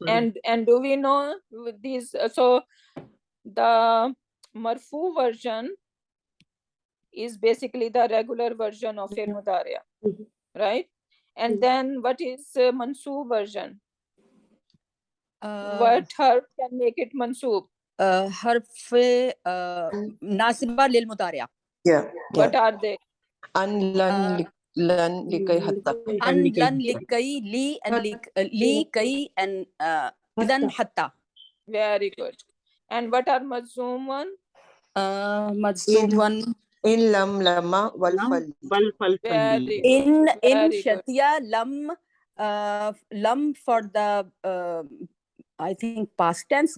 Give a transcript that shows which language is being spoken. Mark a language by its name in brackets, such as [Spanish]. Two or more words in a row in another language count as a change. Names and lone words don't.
[English] And do we know with these? So the marfu version is basically the regular version of [Arabic] فعل مضارع, [English] right? And then what is mansoob version? What harf can make it mansoob? [Arabic] حرف ناصبة للمضارع. [English] Yeah. What are they? [Arabic] أن لن لكي حتى. أن لن لكي, li, and li, kai, and إذن حتى. [English] Very good. And what are majzoom one? Majzoom one. [Arabic] إن لم لما ول فل. [English] Very good. [Arabic] In [English] Very good. Shatiya, lam for the I think past tense.